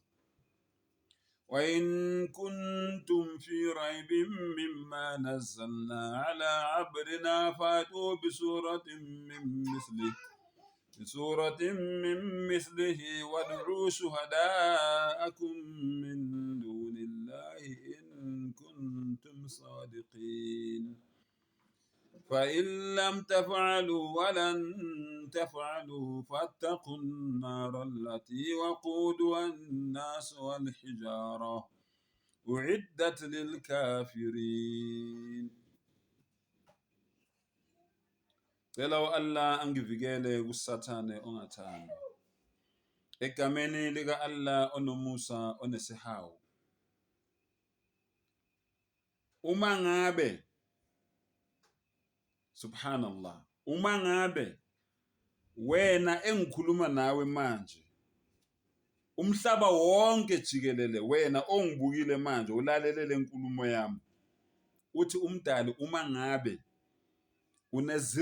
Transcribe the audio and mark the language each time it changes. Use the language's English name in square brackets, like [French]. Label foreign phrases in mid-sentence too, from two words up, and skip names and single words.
[Arabic] وإن كنتم في ريب مما نزلنا على عبدنا فأتوا بسورة من مثله وادعوا شهداءكم من دون الله إن كنتم صادقين. فإن لم تفعلوا ولن تفعلوا فاتقوا النار التي وقودها الناس والحجارة أعدت للكافرين. [Zulu] Cela Allah angivikele kusathane ongathanda. Egameni lika Allah onomusa onesihawu. Uma ngabe subhanallah, uma ngabe wena engikhuluma nawe manje, umhlaba wonke jikelele, wena ongibukile manje ulalele lenkulumo yami, uthi umdali uma ngabe une